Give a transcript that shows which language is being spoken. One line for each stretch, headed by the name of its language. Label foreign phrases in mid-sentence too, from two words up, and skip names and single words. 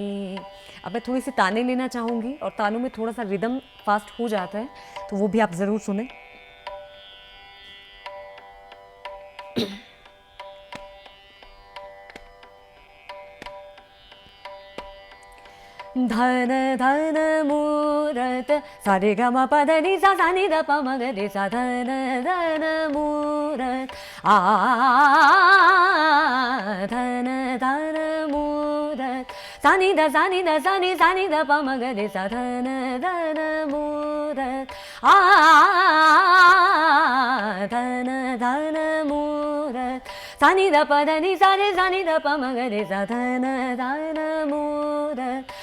Hindi: अब मैं थोड़ी सी ताने लेना चाहूँगी और तानों में थोड़ा सा
English: rhythm fast
Hindi: हो जाता है, तो वो भी आप ज़रूर सुने। धन धन मूरत सारे ग म प ध नि सा सा नि ध प म ग रे सा, धन धन मूरत धन धन मूरत सा नि ध सा नि ध सा नि ध प म ग रे सा, धन धन मूरत धन धन मूरत सा नि ध प ध नि सा रे सा नि ध प म ग रे सा, धन धन मूरत